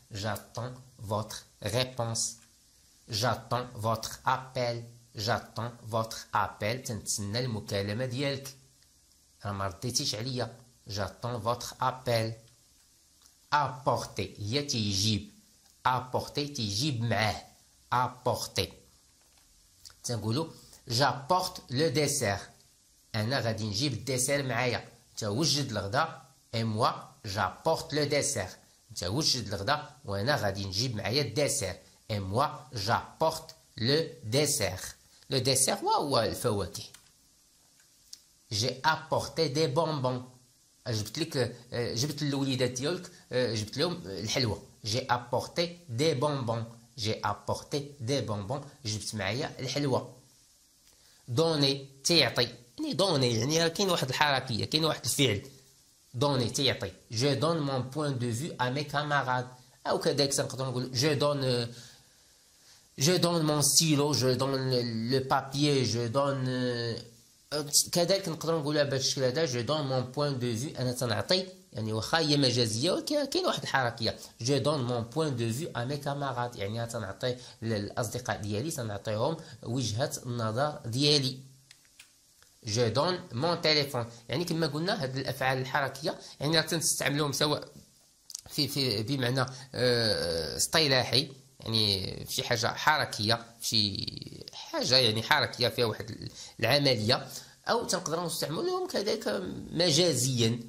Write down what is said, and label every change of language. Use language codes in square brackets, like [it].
[fr] جاتون فوتر ريبونس. جاتون فوتر ابل. جاتون فوتر ابل [ar] تنتسنى المكالمه ديالك، راه ما رديتيش عليا. [fr] j'attends votre appel. apporter [ar] هي تيجيب [fr] apporter [ar] تيجيب معاه [fr] apporter. [ar] تنقولوا [fr] j'apporte le dessert. [ar] انا غادي نجيب الديسير معايا. انت وجد الغدا [fr] et moi j'apporte le dessert. [ar] انت وجد الغدا وانا غادي نجيب معايا الديسير [fr] et moi j'apporte le dessert. le dessert [ar] هو الفواكه. [fr] j'ai apporté des bonbons. [ar] جبت للوليدات ديالك جبت لهم الحلوى. [fr] j'ai apporté des bonbons. j'ai apporté des bonbons. [ar] جبت معايا الحلوى. دوني تيعطي يعني دوني يعني كاين واحد الحركيه كاين واحد الفعل. دوني تيعطي. [fr] je donne mon point de vue à mes camarades. [ar] او كذلك نقدروا نقول [fr] je donne mon stylo. je donne le papier. je donne [ar] كذلك نقدروا نقولها بهذا الشكل هذا. [fr] je donne mon point de vue. [ar] انا تنعطي يعني واخا هي مجازيه ولكن كاين واحد الحركيه. [fr] je donne mon point de vue à mes camarades [ar] يعني تنعطي للاصدقاء ديالي تنعطيهم وجهه النظر ديالي. [fr] je donne mon téléphone [ar] يعني كما قلنا هاد الافعال الحركيه يعني تنستعملوهم سواء في بمعنى اصطلاحي يعني في شي حاجه حركيه في شي حاجه يعني حركيه فيها واحد العمليه او تنقدروا نستعملوهم كذلك مجازيا.